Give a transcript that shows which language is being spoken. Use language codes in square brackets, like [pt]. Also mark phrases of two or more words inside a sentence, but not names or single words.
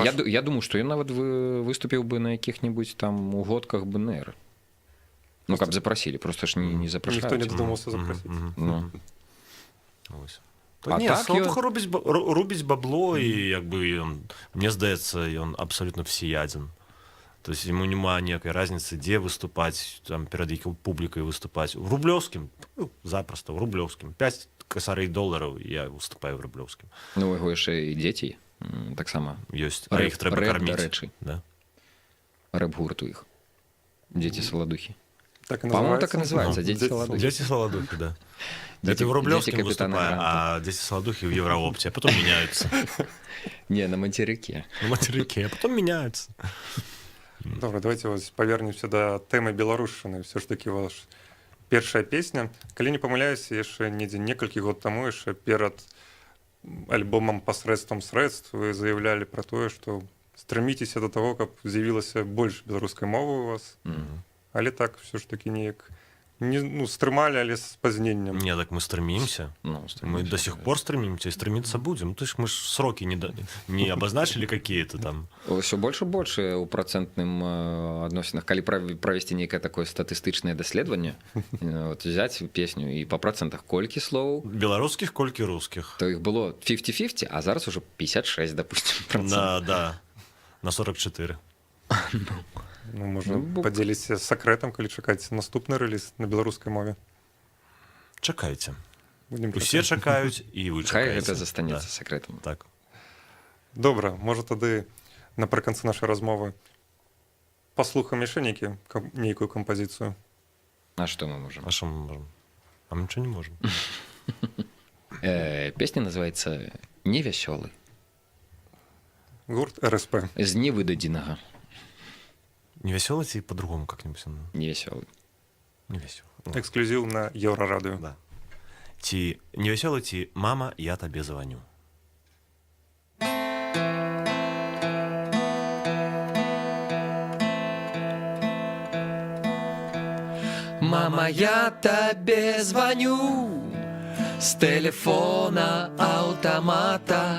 [be] Я думаю, што ён нават выступіў бы на якіх-небудзь там угодках БНР. Ну, каб запрасілі, просто ж не запрашаюць. Ніхто не дадумаўся запрасіць. Саладуха рубіць бабло, і як бы ён, мне здаецца, ён абсалютна всеядзін. [ru] То есть ему [be] няма ніякай разницы, дзе выступаць, там, перад якой публікай выступаць. У Рублёўскім, запросто, у Рублёўскім. 5 косарей долараў, я выступаю в Рублёўскім. Ну, у яго яшчэ і дзеці таксама ёсць, а іх трэба карміць. Рэп-гурт у іх. Дзеці Саладухі. Так і [ru] По-моему, так и [be] называецца? [ru] называется. Дети Солодухи. Дети Солодухи, да. Это в Рублевском выступаю, а Дети Солодухи в Евроопте, а потом меняются. Не, на материке. На материке, а потом меняются. [be] Добра, давайте вось павернемся да тэмы беларушчыны. Все ж таки ваша першая песня. Калі не памыляюся, яшчэ недзе некалькі год таму, яшчэ перад альбомам «Посредством средств» вы заявлялі пра тое, што стреміцеся да таго, каб з'явілася больш беларускай мовы у вас. Але так все ж таки неяк стрымалі, але з пазненнем. [ru] Не, так мы стремимся. Мы до сих пор стремимся и стремиться будем. То есть мы ж сроки не обозначили какие-то там. Все больше и больше [be] у процентным адносінах. Калі правесці нейкае такое статыстычнае даследаванне, [ru] вот, взять песню и по процентах [be] колькі слоў. [ru] Белорусских, колькі русских. То их было 50-50, а зараз уже 56, допустим, процентов. Да, на 44. [be] Ну, можна падзеліся сакрэтам, калі чакаеце наступны рэліз на беларускай мове. Чакайце. Усе чакаюць, і вы чакаеце. Хай гэта застанецца сакрэтам. Так. Добра, можа тады напрыканцы нашай размовы паслухаем яшчэ нейкую кампазіцыю. А што мы можам? А што мы можам? А мы нічого не можам. Песня называецца «Невясёлы». Гурт РСП. З невыдадзенага. [ru] Невеселый ці по-другому как-нибудь? [be] Невясёлы. [ru] Невеселый. Эксклюзив на Еврорадио. Да. [be] Ці невеселый, ці «Мама, я табе звоню». [ru] Мама, я тебе звоню с телефона автомата.